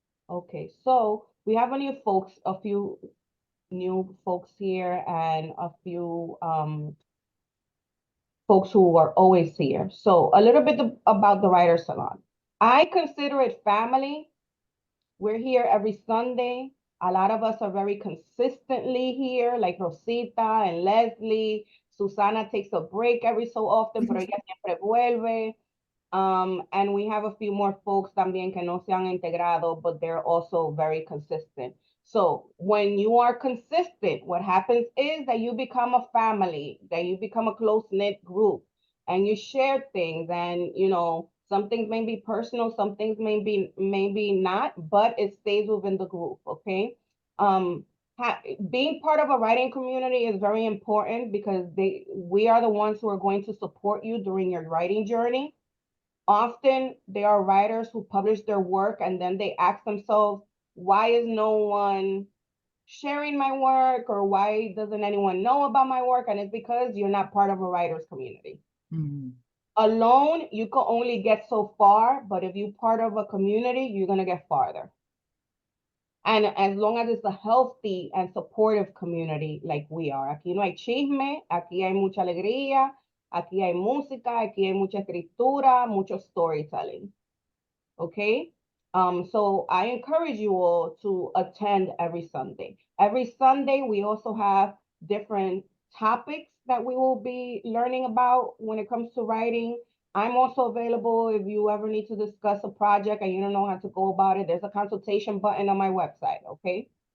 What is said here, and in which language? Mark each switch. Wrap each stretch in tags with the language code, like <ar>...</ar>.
<en>Okay, so we have a few new folks here and a few folks who are always here. So a little bit about the Writer Salon. I consider it family. We're here every Sunday. A lot of us are very consistently here, like Rosita and Leslie. Susana takes a break every so often,</en> <es>pero ella siempre vuelve.</es> <en>And we have a few more folks</en> <es>también que no se han integrado,</es> <en>but they're also very consistent. So when you are consistent, what happens is that you become a family, that you become a close-knit group, and you share things, and you know, some things may be personal, some things maybe not, but it stays within the group, okay? Being part of a writing community is very important because we are the ones who are going to support you during your writing journey. Often there are writers who publish their work and then they ask themselves, why is no one sharing my work, or why doesn't anyone know about my work? And it's because you're not part of a writer's community. Mm-hmm. Alone, you can only get so far, but if you're part of a community, you're going to get farther. And as long as it's a healthy and supportive community like we are.</en> <es>Aquí no hay chisme, aquí hay mucha alegría, aquí hay música, aquí hay mucha escritura, mucho storytelling.</es> <en>Okay? So I encourage you all to attend every Sunday. Every Sunday, we also have different topics that we will be learning about when it comes to writing. I'm also available if you ever need to discuss a project and you don't know how to go about it. There's a consultation button on my website, okay?</en>